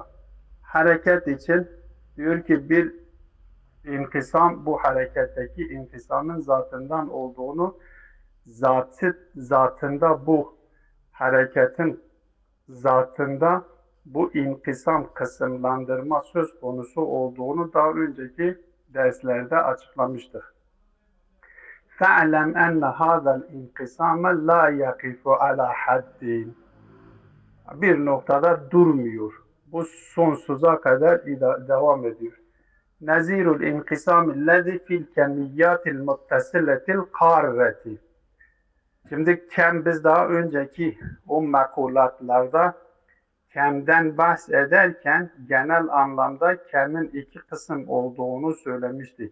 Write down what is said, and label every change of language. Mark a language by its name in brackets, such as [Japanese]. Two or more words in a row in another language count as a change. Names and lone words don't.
[Turkish] Hareket için diyor ki bir inkisam, bu hareketteki inkisamın zatından olduğunu, zatında bu hareketin zatında bu inkisam kısımlandırma söz konusu olduğunu daha önceki derslerde açıklamıştık. [Arabic] فَعْلَمْ اَنَّ هَذَا الْاِنْقِسَامَ لَا يَقِفُ عَلَى حَدِّينَ. [Turkish] Bir noktada durmuyor. Bu sonsuza kadar devam ediyor. [Arabic] نظير الانقسام الذي في الكميات المتصلة القارة. [Turkish] Şimdi biz daha önceki o mekulatlarda kemden bahsederken genel anlamda kemin iki kısım olduğunu söylemiştik.